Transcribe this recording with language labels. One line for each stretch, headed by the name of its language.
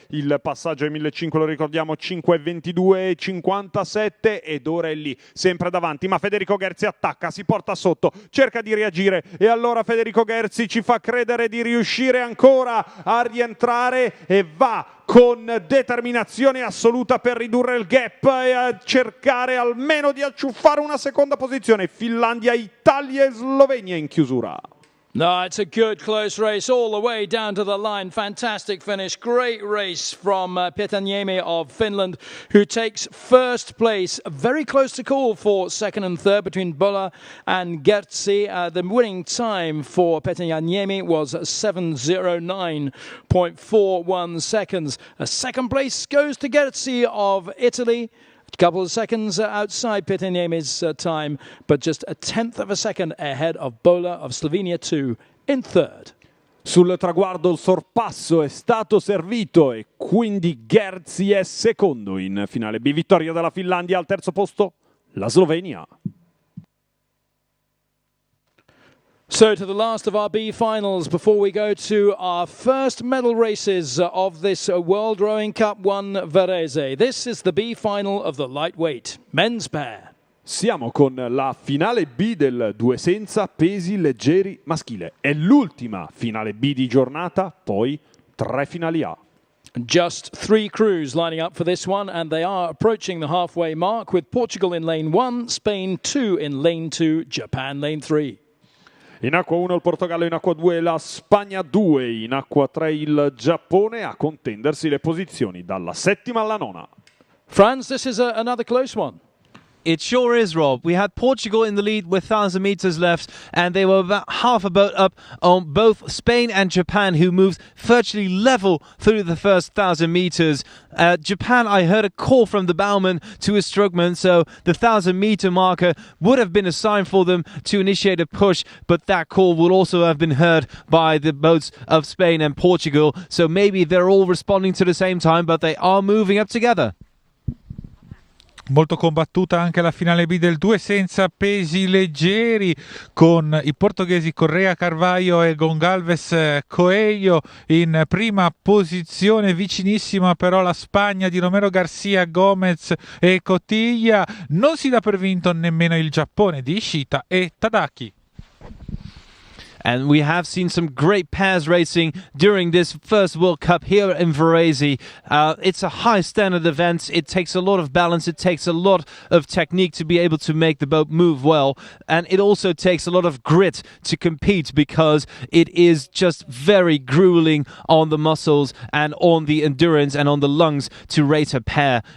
Italian: Il passaggio ai 1500 lo ricordiamo, 5:22:57, ed ora è lì sempre davanti, ma Federico Gerzi attacca, si porta sotto, cerca di reagire e allora Federico Gerzi ci fa credere di riuscire ancora a rientrare e va con determinazione assoluta per ridurre il gap e a cercare almeno di acciuffare una seconda posizione. Finlandia, Italia e Slovenia in chiusura.
English: No, it's a good close race all the way down to the line. Fantastic finish. Great race from Pietaniemi of Finland, who takes first place. Very close to call for second and third between Bola and Gerzi. The winning time for Pietaniemi was 7:09.41 seconds. Second place goes to Gerzi of Italy. A couple of seconds outside Pietaniemi's time, but just a tenth of a second ahead of Bola of Slovenia 2 in third.
Italian: Sul traguardo il sorpasso è stato servito e quindi Gerzi è secondo in finale B. Vittoria della Finlandia, al terzo posto la Slovenia.
English: So to the last of our B finals before we go to our first medal races of this World Rowing Cup 1 Varese. This is the B final of the lightweight men's pair.
Italian: Siamo con la finale B del due senza pesi leggeri maschile. È l'ultima finale B di giornata, poi 3 finali A.
English: Just 3 crews lining up for this one, and they are approaching the halfway mark with Portugal in lane 1, Spain 2 in lane 2, Japan lane 3.
Italian: In acqua 1 il Portogallo, in acqua 2 la Spagna 2, in acqua 3 il Giappone, a contendersi le posizioni dalla settima alla nona.
English: Franz, this is another close one. It sure is, Rob. We had Portugal in the lead with 1,000 meters left, and they were about half a boat up on both Spain and Japan, who moved virtually level through the first 1,000 meters. Japan, I heard a call from the bowman to his strokeman, so the 1,000-meter marker would have been a sign for them to initiate a push, but that call would also have been heard by the boats of Spain and Portugal. So maybe they're all responding to the same time, but they are moving up together.
Italian: Molto combattuta anche la finale B del 2 senza pesi leggeri, con i portoghesi Correa Carvalho e Gonçalves Coelho in prima posizione, vicinissima però la Spagna di Romero Garcia, Gomez e Cottiglia. Non si dà per vinto nemmeno il Giappone di Ishita e Tadaki.
English: And we have seen some great pairs racing during this first World Cup here in Varese. It's a high standard event. It takes a lot of balance. It takes a lot of technique to be able to make the boat move well. And it also takes a lot of grit to compete, because it is just very grueling on the muscles and on the endurance and on the lungs to race a pair.